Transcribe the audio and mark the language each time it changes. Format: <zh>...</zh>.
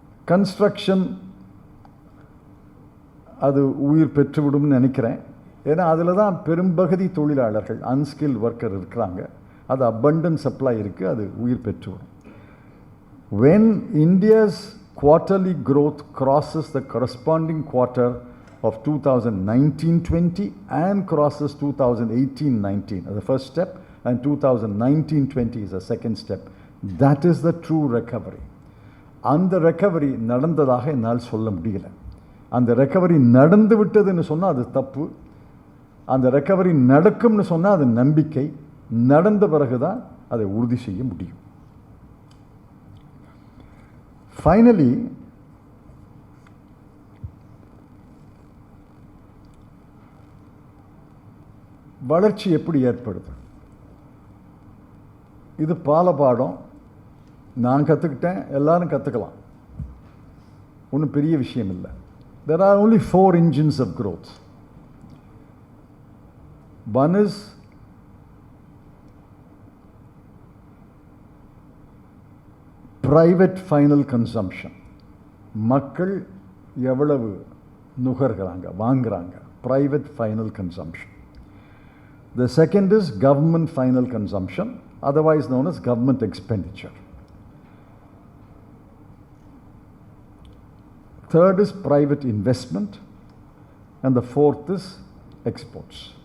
<ta>Construction அது உயிர் பெற்றுவிடும்னு நினைக்கிறேன். ஏன்னா அதில் தான் பெரும்பகுதி தொழிலாளர்கள், அன்ஸ்கில் ஒர்க்கர் இருக்கிறாங்க. அது abundant சப்ளை இருக்குது, அது உயிர் பெற்றுவிடும்.</ta> <en>When India's quarterly growth crosses the corresponding quarter of 2019-20 and crosses 2018-19 as the first step, and 2019-20 is the second step, that is the true recovery.</en> <ta>அந்த ரெக்கவரி நடந்ததாக என்னால் சொல்ல முடியல. அந்த ரெக்கவரி நடந்து விட்டதுன்னு சொன்னால் அது தப்பு. அந்த ரெக்கவரி நடக்கும்னு சொன்னால் அது நம்பிக்கை. நடந்த பிறகு தான் அதை உறுதி செய்ய முடியும்.</ta> <en>finally</en> <ta>வளர்ச்சி எப்படி ஏற்படுது? இது பாடம். நான் கற்றுக்கிட்டேன், எல்லாரும் கற்றுக்கலாம், ஒன்றும் பெரிய விஷயம் இல்லை.</ta> <en>There are only 4 engines of growth. One is private final consumption.</en> <ta>மக்கள் எவ்வளவு நுகர்கிறாங்க, வாங்குறாங்க,</ta> <en>private final consumption. The second is government final consumption, otherwise known as government expenditure. Third is private investment, and the fourth is exports.</en>